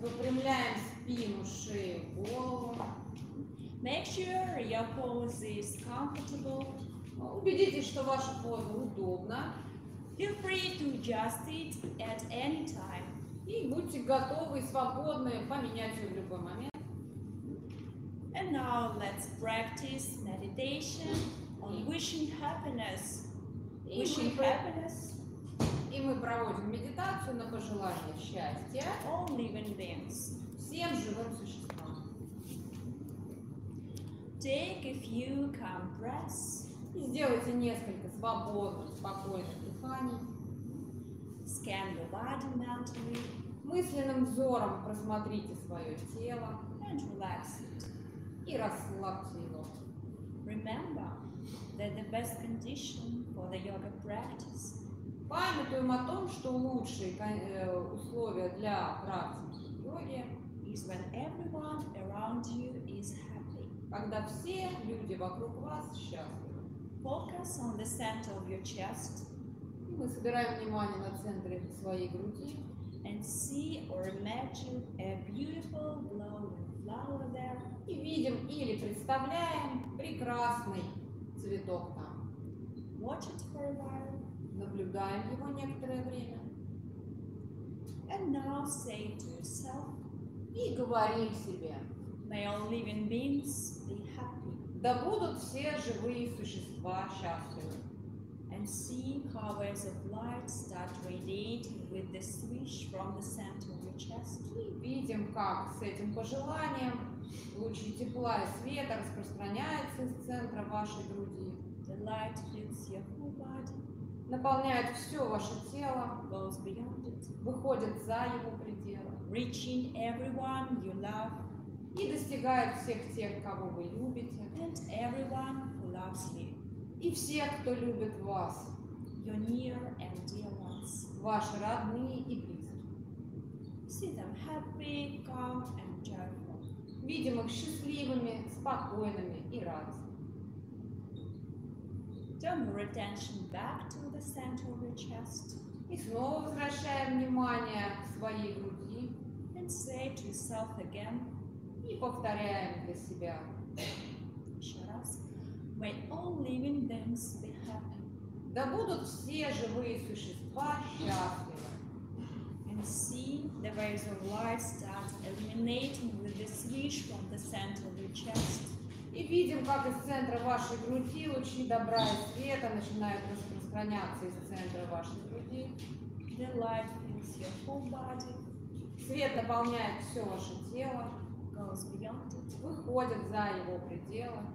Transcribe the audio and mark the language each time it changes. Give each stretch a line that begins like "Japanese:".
Russian: Выпрямляем спину, шею, голову.
English: Make sure your pose is comfortable.
Russian: Убедитесь, что ваша поза удобна.
English: Feel free to adjust it at any time.
Russian: И будьте готовы и свободны поменять ее в любой момент.
English: And now let's practice meditation on wishing happiness. Wishing happiness.
Russian: И мы проводим медитацию на пожелание счастья.
English: All living beings.
Russian: Всем живым существам.
English: Take a few calm breaths.
Russian: И сделайте несколько свободных, спокойных дыханий.
English: Scan your body mentally.
Russian: Мысленным взором просмотрите свое тело.
English: And relax.
Russian: И расслабьте его.
English: Remember that the best condition for the yoga practice.
Russian: Памятуем о том, что лучшие условия для практики йоги
English: is when everyone around you is happy.
Russian: Когда все люди вокруг вас счастливы.
English: Focus on the center of your chest.
Russian: И мы собираем внимание на центре своей груди.
English: And see or imagine a beautiful glowing flower there.
Russian: И видим или представляем прекрасный цветок там.
English: Watch it for a while.
Russian: Наблюдаем его некоторое время.
English: And now say to yourself.
Russian: И говорим себе.
English: May all living beings be happy.
Russian: Да будут все живые существа счастливы.
English: And see how waves of light start radiating with the swish from the center of your chest.
Russian: И видим, как с этим пожеланием лучи тепла и света распространяются из центра вашей груди.
English: The light hits your whole body.
Russian: Наполняет все ваше тело.
English: Goes beyond it.
Russian: Выходит за его пределы.
English: Reaching everyone you love.
Russian: И достигает всех тех, кого вы любите.
English: And everyone who loves you.
Russian: И всех, кто любит вас.
English: Your near and dear ones.
Russian: Ваши родные и близкие.
English: See them happy, calm and joyful.
Russian: Видим их счастливыми, спокойными и радостными.
English: Turn your attention back to the center of your chest.
Russian: И снова возвращаем внимание к своей груди.
English: And say to yourself again.
Russian: И повторяем для себя.
English: May all living beings be happy.
Russian: Да будут все живые существа счастливы.
English: And see the rays of light start illuminating with the swish from the center of your chest.
Russian: И видим, как из центра вашей груди лучи добра и света начинают распространяться из центра вашей груди.
English: The light fills your whole body.
Russian: Свет наполняет все ваше тело.
English: Goes beyond it.
Russian: Выходит за его пределы.